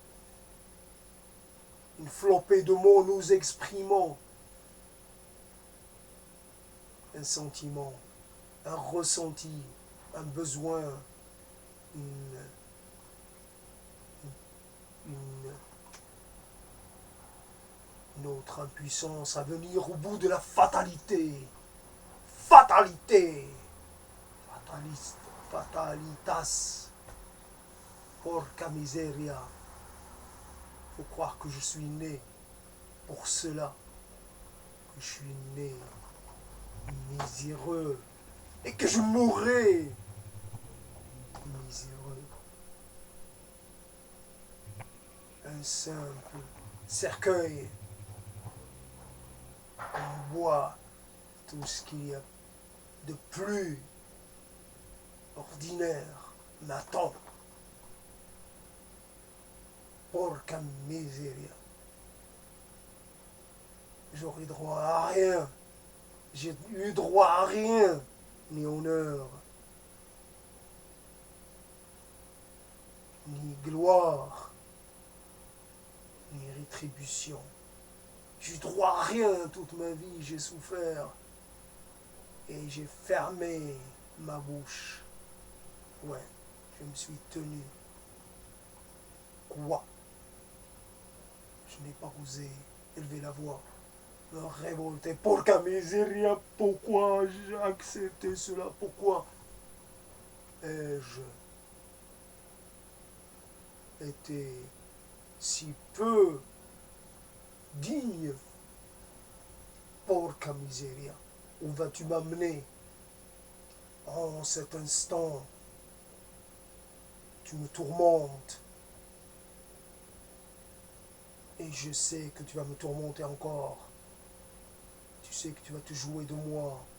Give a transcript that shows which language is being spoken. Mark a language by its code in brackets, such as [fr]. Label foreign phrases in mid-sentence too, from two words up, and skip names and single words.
[fr] une flopée de mots, nous exprimons un sentiment, un ressenti, un besoin, notre impuissance à venir au bout de la fatalité. Fatalité. Fataliste. [it] Fatalitas. Porca miseria. [fr] Faut croire que je suis né pour cela. Que je suis né miséreux. Et que je mourrai miséreux. Un simple cercueil en bois, tout ce qu'il y a de plus ordinaire m'attend. [it] Porca miseria. [fr] J'aurai droit à rien. J'ai eu droit à rien, ni honneur, ni gloire, ni rétribution. J'ai eu droit à rien toute ma vie, j'ai souffert et j'ai fermé ma bouche. Ouais, je me suis tenu. Quoi? Je n'ai pas osé élever la voix, me révolter. [it] Porca miseria, [fr] pourquoi j'ai accepté cela? Pourquoi ai-je été si peu digne? [it] Porca miseria, [fr] où vas-tu m'amener? En cet instant, tu me tourmentes. Et je sais que tu vas me tourmenter encore. Tu sais que tu vas te jouer de moi.